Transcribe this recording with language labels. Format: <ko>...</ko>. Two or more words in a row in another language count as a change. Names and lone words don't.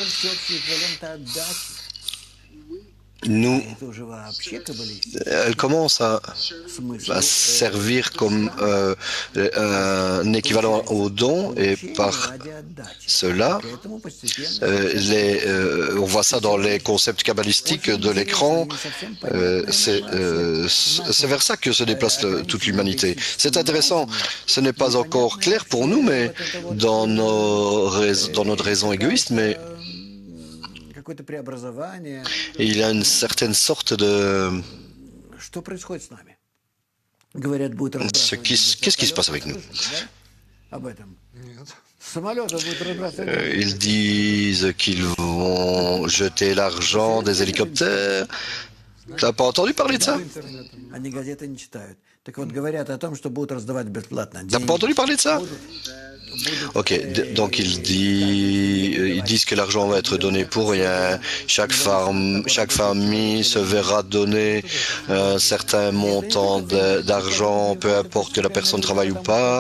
<fr>Elle commence à servir comme un équivalent au don, et par cela, on voit ça dans les concepts kabbalistiques de l'écran, c'est vers ça que se déplace toute l'humanité. C'est intéressant, ce n'est pas encore clair pour nous, mais dans notre raison égoïste, mais il y a une certaine sorte de...</fr> <ru>говорят, будут разбрасывать.</ru> <fr>Qu'est-ce qui se passe avec nous?</fr> <ru>Об этом. Самолеты будут разбрасывать.</ru> <fr>Ils disent qu'ils vont jeter l'argent des hélicoptères. T'as pas entendu parler de ça?</fr> <ru>Они газеты не читают. Так вот, говорят о том, что будут раздавать бесплатно</ru> <fr>T'as pas entendu parler de ça? Ok, donc ils disent que l'argent va être donné pour rien. Chaque famille se verra donner un certain montant d'argent, peu importe que la personne travaille ou pas.</fr>